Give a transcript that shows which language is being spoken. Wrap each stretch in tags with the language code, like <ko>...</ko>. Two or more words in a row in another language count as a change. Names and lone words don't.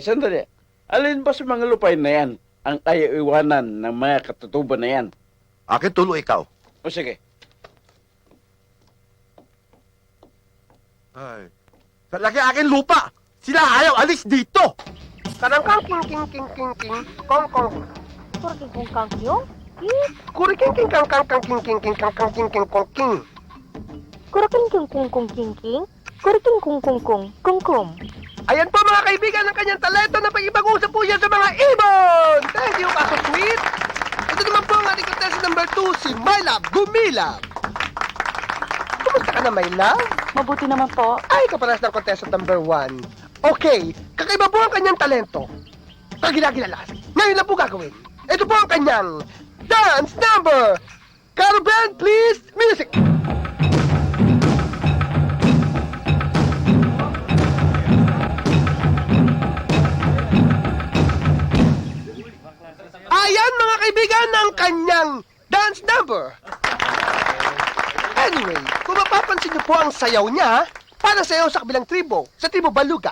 <tl>Alin ba sa mga lupay na yan ang ayaw iwanan ng mga katutubo na yan? Akin tulo ikaw. O sige. Ay. Sa laki akin lupa! Sila ayaw alis dito! Karangkang king king king king king kong kong. Kurking kung kang yung? Kuri king king kang kang kang king king king kang kang king king kong king. Kuraking kung king king? Kuriking kung kung. Ayan po mga kaibigan ng kanyang talento na pag-ibag-usap po yan sa mga ibon!</tl> <en>Thank you, Kaso Sweet!</en> <tl>Ito naman po ang ating contestant number 2, si Mylab Gumilab. Kumusta ka na, Mylab? Mabuti naman po. Ay, kaparas ng contestant number 1. Okay, kakaiba po ang kanyang talento. Kagila-gilalas. Ngayon lang po gagawin. Ito po ang kanyang dance number! Carol Band, please, music! Ayan mga kaibigan ng kanyang dance number. Anyway, kung mapapansin niyo po ang sayaw niya, para sayaw sa kabilang tribo, sa tribo Baluga.</tl>